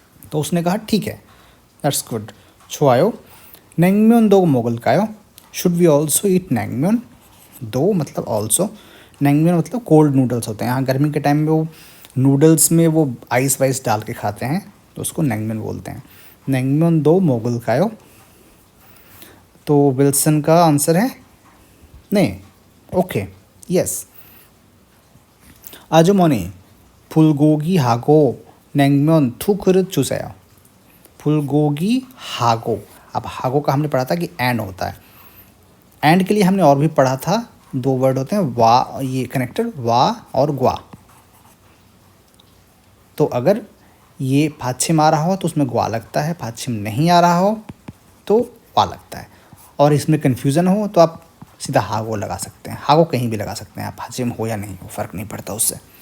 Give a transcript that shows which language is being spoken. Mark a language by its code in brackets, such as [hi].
[hi] तो उसने कहा ठीक है, [en] that's good, [ko] 좋아요, 냉면 도 먹을까요, [en] should we also eat [hi] naengmyeon, दो मतलब ऑल्सो, naengmyeon मतलब कोल्ड नूडल्स होते हैं, यहाँ गर्मी के टाइम में वो नूडल्स में वो आइस वाइस डाल के खाते हैं तो उसको naengmyeon बोलते हैं। naengmyeon दो [ko] 먹을까요, [hi] तो विल्सन का आंसर है नहीं, ओके, यस। [ko] 아주머니 불고기하고 냉면 두 그릇 주세요। [hi] फुलगोगी हागो, अब हागो का हमने पढ़ा था कि एंड होता है, एंड के लिए हमने और भी पढ़ा था, दो वर्ड होते हैं वा, ये कनेक्टर वा और ग्वा। तो अगर ये पाछिम आ रहा हो तो उसमें ग्वा लगता है, पाछिम नहीं आ रहा हो तो वा लगता है, और इसमें कन्फ्यूज़न हो तो आप सीधा हागो लगा सकते हैं, हागो कहीं भी लगा सकते हैं आप, पाछिम हो या नहीं हो फ़र्क नहीं पड़ता उससे।